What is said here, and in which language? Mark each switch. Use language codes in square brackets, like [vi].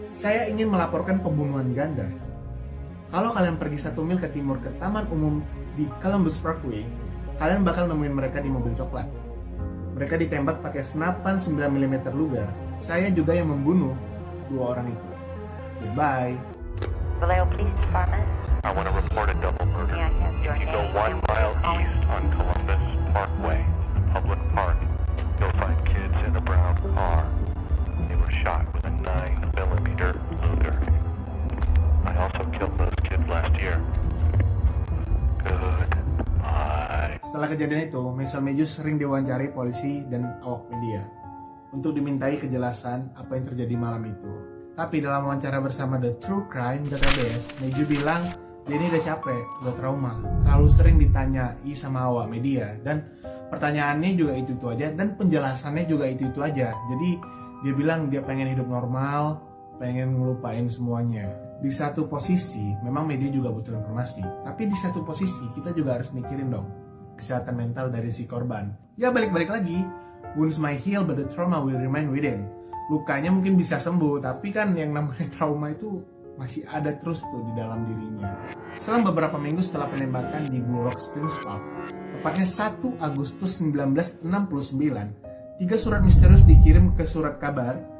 [id] "Saya ingin melaporkan pembunuhan ganda. Kalau kalian pergi 1 mil ke timur ke taman umum di Columbus Parkway, kalian bakal nemuin mereka di mobil coklat. Mereka ditembak pakai senapan 9 mm Luger. Saya juga yang membunuh 2 orang itu. Goodbye." [en] Vallejo Police Department. I want to report a double murder. May I have your If you go name 1 mile and east on Columbus Parkway, public park, you'll find kids in a brown car. They were shot with a 9 mm Luger. I also killed those kids last year. Goodbye. [id] Setelah kejadian itu, Michael Mayhew sering diwawancari polisi dan awak media untuk dimintai kejelasan apa yang terjadi malam itu. Tapi dalam wawancara bersama The True Crime Database, Mayhew bilang dia ini udah capek, udah trauma, terlalu sering ditanyai sama awak media, dan pertanyaannya juga itu aja, dan penjelasannya juga itu aja. Jadi dia bilang dia pengen hidup normal, pengen ngelupain semuanya. Di satu posisi, memang media juga butuh informasi, tapi di satu posisi kita juga harus mikirin dong kesehatan mental dari si korban. Ya balik-balik lagi, [en] wounds might heal but the trauma will remain within. [id] Lukanya mungkin bisa sembuh, tapi kan yang namanya trauma itu masih ada terus tuh di dalam dirinya. Selang beberapa minggu setelah penembakan di Blue Rock Springs Park, tepatnya 1 Agustus 1969, 3 surat misterius dikirim ke surat kabar